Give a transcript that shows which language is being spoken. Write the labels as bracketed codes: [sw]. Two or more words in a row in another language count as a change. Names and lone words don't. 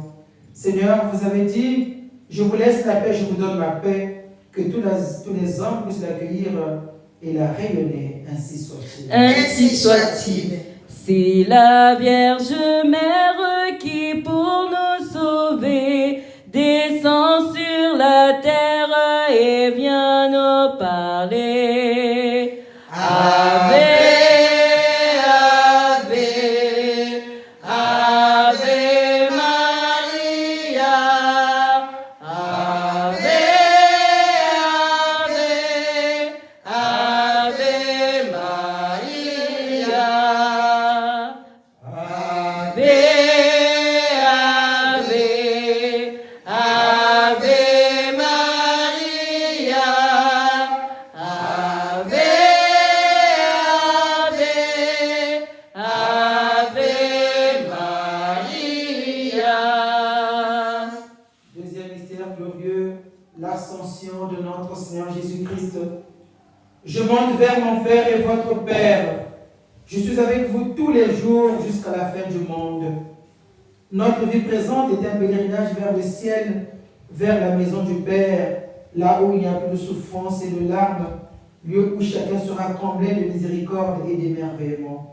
[fr] Seigneur, vous avez dit, je vous laisse la paix, je vous donne ma paix, que tous les hommes puissent l'accueillir et la rayonner, ainsi soit-il. Ainsi soit-il. C'est la Vierge Mère qui, pour nous sauver, descend sur la terre et vient nous parler. [la] Ave, Ave, Ave Maria, Ave, Ave, Ave Maria, Ave, Ave, Ave Maria, Ave, Ave, Ave Maria. [fr] Deuxième mystère glorieux, l'ascension de notre Seigneur Jésus-Christ. Je monte vers mon Père et votre Père. Je suis avec vous tous les jours jusqu'à la fin du monde. Notre vie présente est un pèlerinage vers le ciel, vers la maison du Père, là où il n'y a plus de souffrance et de larmes, lieu où chacun sera comblé de miséricorde et d'émerveillement.